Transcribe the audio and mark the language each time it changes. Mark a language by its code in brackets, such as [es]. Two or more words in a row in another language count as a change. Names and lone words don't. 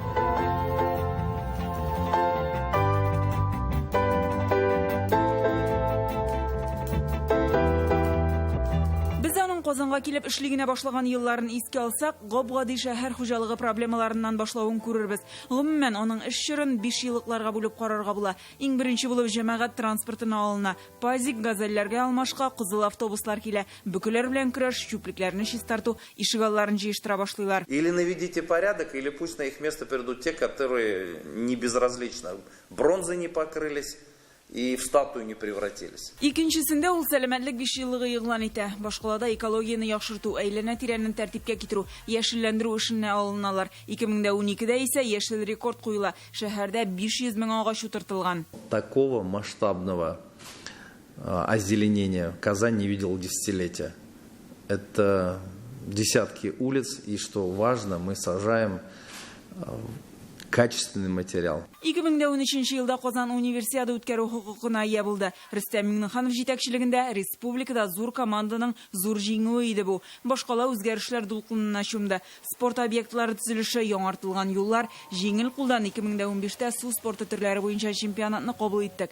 [tt] Казанга килеп эшлегенә башлаган елларын искә алсак, гап-гади шәһәр хуҗалыгы проблемаларыннан башлавын күрербез. Гомумән, аның эш чорын 5 еллыкларга бүлеп карарга була. Иң беренче булып җәмәгать транспортына алына. Пазик, газельләргә алмашка кызыл автобуслар килә. Бөкеләр белән көрәш, чүплекләрне чистарту, ишегалларын җыештыра башлыйлар. [ru] Или наведите порядок, или пусть на их место перейдут те, которые не безразличны. Бронзы не покрылись. И в статую не превратились. [tt] Икенчесендә ул сәламәтлек 5 еллыгы игълан итә. Башкалада экологияны яхшырту, әйләнә-тирәнне тәртипкә китерү, яшелләндерү эшенә алыналар. 2012дә исә яшел рекорд куела. Шәһәрдә 500 мең агач утыртылган. [ru] Такого масштабного озеленения Казань не видел десятилетия. Это десятки улиц, и что важно, мы сажаем качественный материал. [tt] 2013 елда Казан универсиада үткәрү хокукына ия булды. Рөстәм Миңнеханов җитәкчелегендә республикада зур команданың зур җиңүе иде бу. Башкала үзгәрешләр дулкынына чумды. Спорт объектлары төзелеше, яңартылган юллар, җиңел кулдан 2015тә су спорты төрләре буенча чемпионатны кабул иттек.